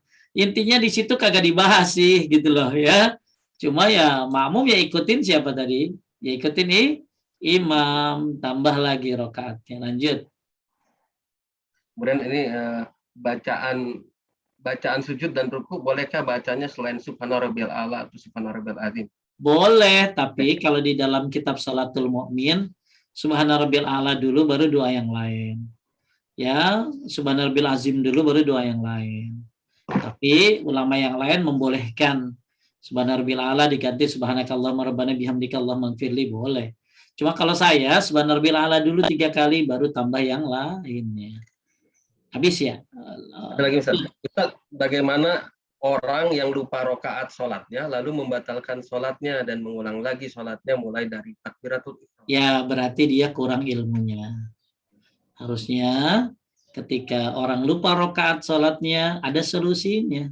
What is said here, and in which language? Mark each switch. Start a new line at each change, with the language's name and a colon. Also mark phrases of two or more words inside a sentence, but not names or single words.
Indonesian: Intinya di situ kagak dibahas sih, gitu loh ya. Cuma ya makmum ya ikutin siapa tadi? Ya ikutin imam, tambah lagi rokaatnya. Lanjut. Kemudian ini bacaan sujud dan ruku, bolehkah bacanya selain
Arabic: سبحان ربي الأعلى
Indonesian: atau
Arabic: سبحان ربي العظيم?
Indonesian: Boleh, tapi kalau di dalam kitab Salatul Mu'min,
Arabic: سبحان ربي الأعلى
Indonesian: dulu baru doa yang lain. Ya,
Arabic: سبحان ربي العظيم
Indonesian: dulu baru doa yang lain. Tapi ulama yang lain membolehkan
Arabic: سبحان ربي الأعلى
Indonesian: diganti
Arabic: سبحانك اللهم ربنا وبحمدك اللهم اغفر لي,
Indonesian: boleh. Cuma kalau saya
Arabic: سبحان ربي الأعلى
Indonesian: dulu 3 kali baru tambah yang lainnya. Habis ya. Ada lagi Ustaz. Ustaz, bagaimana orang yang lupa rokaat sholatnya lalu membatalkan sholatnya dan mengulang lagi sholatnya mulai dari
Arabic: تكبيرة الإحرام?
Indonesian: Ya berarti dia kurang ilmunya. Harusnya ketika orang lupa rokaat sholatnya ada solusinya.